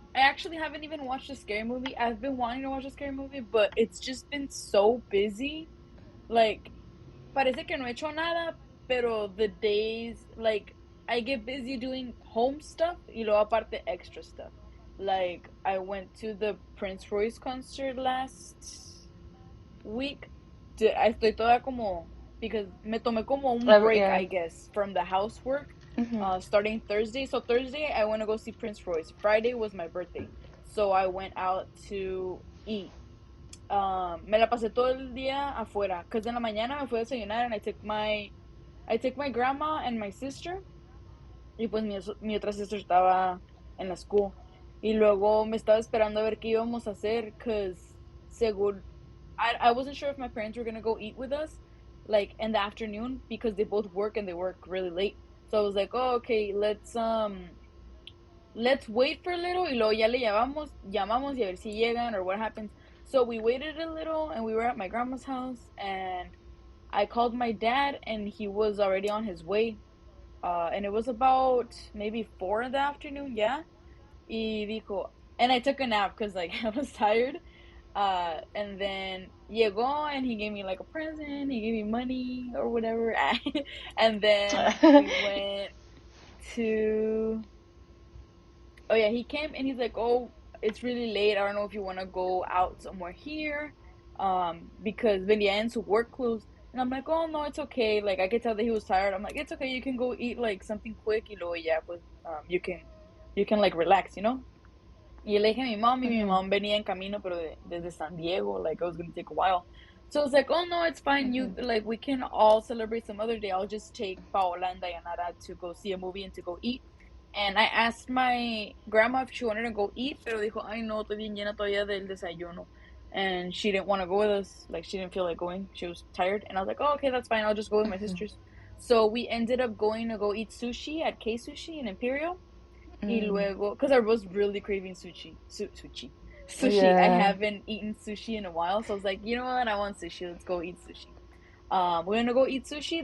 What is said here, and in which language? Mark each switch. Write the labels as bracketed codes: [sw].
[en] I actually haven't even watched a scary movie. I've been wanting to watch a scary movie, but it's just been so busy. Like, [es] parece que no he hecho nada, pero [en] the days, like, I get busy doing home stuff [es] y luego aparte [en] extra stuff. Like, I went to the Prince Royce concert last week. [es] Estoy toda como, [en] because [es] me tomé como un break, [en] Yeah. I guess, from the housework, Mhm. starting Thursday. So Thursday, I went to go see Prince Royce. Friday was my birthday. So I went out to eat. [es] Me la pasé todo el día afuera. [en] Because [es] en la mañana me fui a desayunar [en] and I took my grandma and my sister. [es] Y pues mi otra sister estaba en la school. Y luego me estaba esperando a ver qué íbamos a hacer. [en] Because según I wasn't sure if my parents were gonna go eat with us, like in the afternoon, because they both work and they work really late. So I was like, oh, okay, let's wait for a little, [es] y luego ya le llamamos y a ver si llegan [en] or what happens. So we waited a little, and we were at my grandma's house, and I called my dad, and he was already on his way. And it was about maybe 4 in the afternoon, yeah. [es] Y dijo, [en] and I took a nap because like I was tired. And then [es] llegó [en] and he gave me like a present. He gave me money or whatever. And then we went to. Oh yeah, he came and he's like, "Oh, it's really late. I don't know if you want to go out somewhere here." Because [es] venía en su [en] work clothes. And I'm like, "Oh no, it's okay." Like I could tell that he was tired. I'm like, "It's okay. You can go eat like something quick. [es] Y luego ya, pues, [en] you can like relax, you know." [es] Y le dije a mi mom, y mi Mhm. [en] mom [es] venía en camino, pero desde [en] San Diego, like it was gonna take a while. So I was like, oh no, it's fine. You Mhm. like we can all celebrate some other day. I'll just take Paola and Dayanara to go see a movie and to go eat. And I asked my grandma if she wanted to go eat, [es] pero dijo, ay no, estoy bien llena todavía del desayuno. [en] And she didn't want to go with us. Like she didn't feel like going. She was tired. And I was like, oh, okay, that's fine. I'll just go with my Mhm. sisters. So we ended up going to go eat sushi at K Sushi in Imperial. [es] Y Mm. luego, [en] because I was really craving sushi. I haven't eaten sushi in a while, so I was like, you know what? I want sushi. Let's go eat sushi. We're gonna go eat sushi.